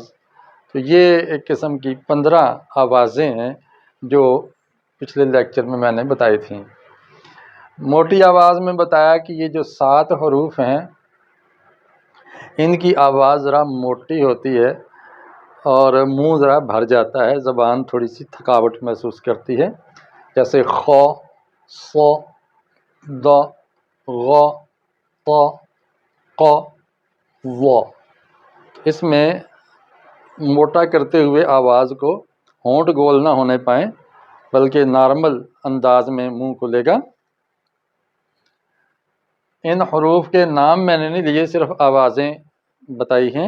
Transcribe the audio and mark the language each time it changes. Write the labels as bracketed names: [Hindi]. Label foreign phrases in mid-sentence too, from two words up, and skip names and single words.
[Urdu] تو یہ ایک قسم کی 15 آوازیں ہیں جو پچھلے لیکچر میں نے بتائی تھیں۔ موٹی آواز میں بتایا کہ یہ جو 7 حروف ہیں، ان کی آواز ذرا موٹی ہوتی ہے اور منہ ذرا بھر جاتا ہے، زبان تھوڑی سی تھکاوٹ محسوس کرتی ہے، جیسے خ، ص، ض، غ، ط، ق، ظ۔ اس میں موٹا کرتے ہوئے آواز کو ہونٹ گول نہ ہونے پائیں، بلکہ نارمل انداز میں منہ کھلے گا۔ ان حروف کے نام میں نے نہیں لیے، صرف آوازیں بتائی ہیں۔